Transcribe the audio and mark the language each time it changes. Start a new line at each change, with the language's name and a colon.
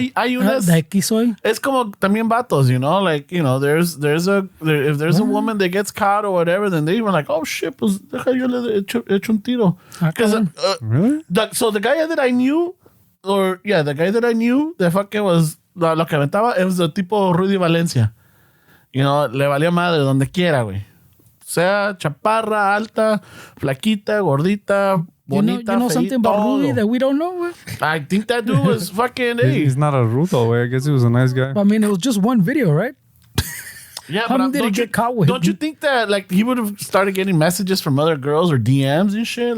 Spanish: Hay unas, es como también vatos,
English: you know, like, you know, if there's a woman that gets caught or whatever, then they even like, oh shit,
Spanish: pues deja yo le echo un tiro.
English: Really? So the guy that I knew, the fucking was
Spanish: lo que aventaba,
English: it was the tipo Rudy Valencia.
Spanish: You know, le valía madre donde quiera, güey. Sea chaparra, alta, flaquita, gordita, bonita,
English: you know something about Rudy that we don't know? I think that dude was fucking... He's not a rudo, way. I guess he was a nice guy. I mean, it was just one video, right? Yeah, How did he get caught with? Don't you think that like he would have started getting messages from other girls or DMs and shit?